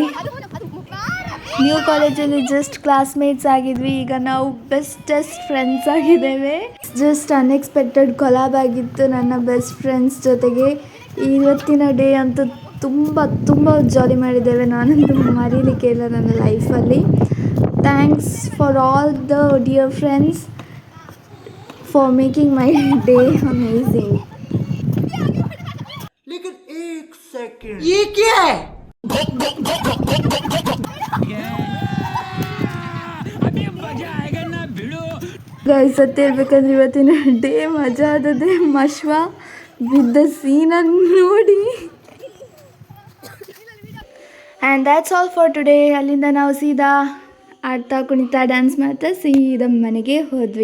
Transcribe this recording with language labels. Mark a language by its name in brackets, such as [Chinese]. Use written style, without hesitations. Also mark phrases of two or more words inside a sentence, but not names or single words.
[Kannada] ನ್ಯೂ ಕಾಲೇಜಲ್ಲಿ [English] just classmates [Kannada] ಆಗಿದ್ವಿ, ಈಗ ನಾವು [English] bestest friends [Kannada] ಆಗಿದ್ದೇವೆ. [English] just unexpected collab [Kannada] ಆಗಿತ್ತು ನನ್ನ [English] best friends [Kannada] ಜೊತೆಗೆ. ಇವತ್ತಿನ ಡೇ ಅಂತೂ ತುಂಬ ಜಾಲಿ ಮಾಡಿದ್ದೇವೆ. ನಾನಂತೂ ಮರೀಲಿಕ್ಕೆ ಇಲ್ಲ ನನ್ನ ಲೈಫಲ್ಲಿ. [English] thanks for all the dear friends for making my day amazing. [Hindi] लेकिन एक सेकंड, ये क्या है? अभी मजा आएगा ना भिड़ो. [Kannada] ಗೈಸ್ ಸತ್ಯ ಹೇಳ್ಬೇಕಂದ್ರೆ ಇವತ್ತಿನ ಡೇ ಮಜಾ ಆದದೆ. ಮಶ್ವಾ ಬಿದ್ದ ಸೀನನ್ನು ನೋಡಿ. [English] and that's all for today. [Kannada] ಅಲ್ಲಿಂದ ನಾವು ಸೀದಾ ಆಡ್ತಾ ಕುಣಿತಾ ಡ್ಯಾನ್ಸ್ ಮಾಡ್ತಾ ಸೀದಾ ಮನೆಗೆ ಹೋದ್ವಿ.